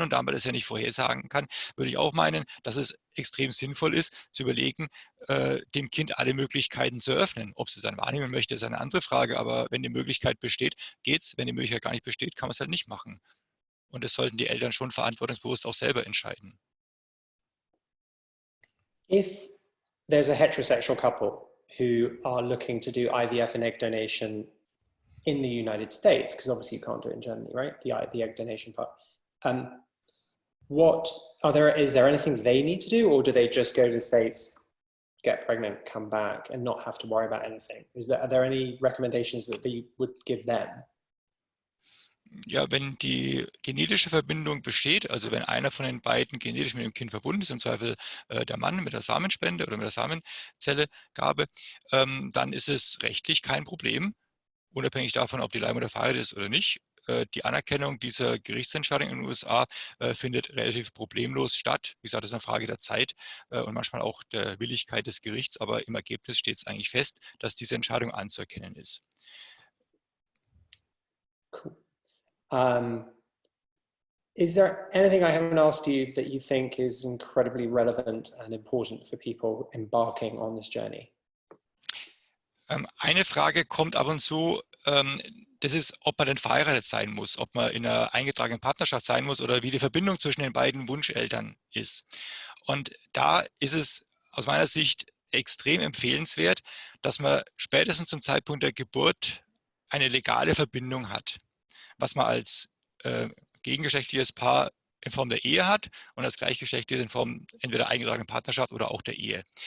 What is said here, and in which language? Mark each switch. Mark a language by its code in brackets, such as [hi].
[de] Und da man das ja nicht vorhersagen kann, würde ich auch meinen, dass es extrem sinnvoll ist, zu überlegen, dem Kind alle Möglichkeiten zu öffnen. Ob es es dann wahrnehmen möchte, ist eine andere Frage, aber wenn die Möglichkeit besteht, geht's. Wenn die Möglichkeit gar nicht besteht, kann man es halt nicht machen. Und das sollten die Eltern schon verantwortungsbewusst auch selber entscheiden. [en] If there's a heterosexual couple who are looking to do IVF and egg donation in the United States, because obviously you can't do it in Germany, right? The egg donation part. Is there anything they need to do, or do they just go to the States, get pregnant, come back, and not have to worry about anything? Are there any recommendations that you would give them? [de] Ja, wenn die genetische Verbindung besteht, also wenn einer von den beiden genetisch mit dem Kind verbunden ist, im Zweifel der Mann mit der Samenspende oder mit der Samenzellegabe, dann ist es rechtlich kein Problem, unabhängig davon, ob die Leihmutter verheiratet ist oder nicht. Die Anerkennung dieser Gerichtsentscheidung in den USA findet relativ problemlos statt. Wie gesagt, das ist eine Frage der Zeit und manchmal auch der Willigkeit des Gerichts, aber im Ergebnis steht es eigentlich fest, dass diese Entscheidung anzuerkennen ist. [en] Cool. Is there anything I haven't asked you that you think is incredibly relevant and important for people embarking on this journey? [de] Eine Frage kommt ab und zu, das ist, ob man denn verheiratet sein muss, ob man in einer eingetragenen Partnerschaft sein muss oder wie die Verbindung zwischen den beiden Wunscheltern ist. Und da ist es aus meiner Sicht extrem empfehlenswert, dass man spätestens zum Zeitpunkt der Geburt eine legale Verbindung hat, was man als gegengeschlechtliches Paar in Form der Ehe hat und als gleichgeschlechtliches in Form entweder der eingetragenen Partnerschaft oder auch der Ehe.